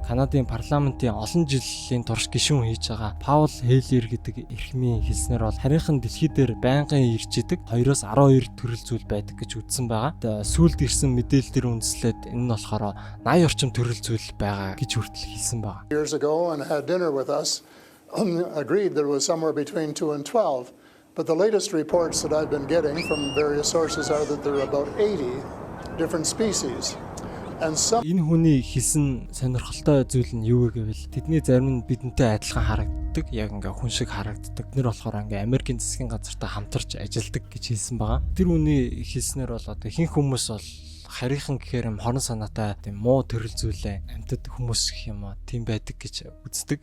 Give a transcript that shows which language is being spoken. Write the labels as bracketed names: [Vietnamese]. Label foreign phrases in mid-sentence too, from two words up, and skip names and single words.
[Mongolian] Канадын парламентын олон жилийн турш гишүүн хийж байгаа Paul Hellyer гэдэг эрхмийн хэлснээр бол харийнхан дэлхий дээр байнгын ирж идэг 2-оос 12 төрөл зүйл байдаг гэж үзсэн байгаа. Сүүлд ирсэн мэдээлэлээр үндэслээд энэ нь болохоор 80 орчим төрөл зүйл байгаа гэж хүртэл хэлсэн байгаа. [English] Years ago and had dinner with us agreed there was somewhere between 2 and 12. But the latest reports that I've been getting from various sources are that there are about 80 different species. And some [Mongolian] Энэ хүний хийсэн сонирхолтой зүйл нь юу вэ гэвэл тэдний зарим нь бидэнтэй адилхан харагддаг, яг ингээ хүн шиг харагддаг. Нэр болохоор ингээ Америкийн засгийн газартай хамтарч ажилладаг гэж хэлсэн байгаа. Тэр хүний хэлснээр бол одоо ихэнх хүмүүс бол харийнхан гэхээр юм хорон санаатай тийм муу төрөл зүйлээ амьтад хүмүүс гэх юм уу тийм байдаг гэж үздэг.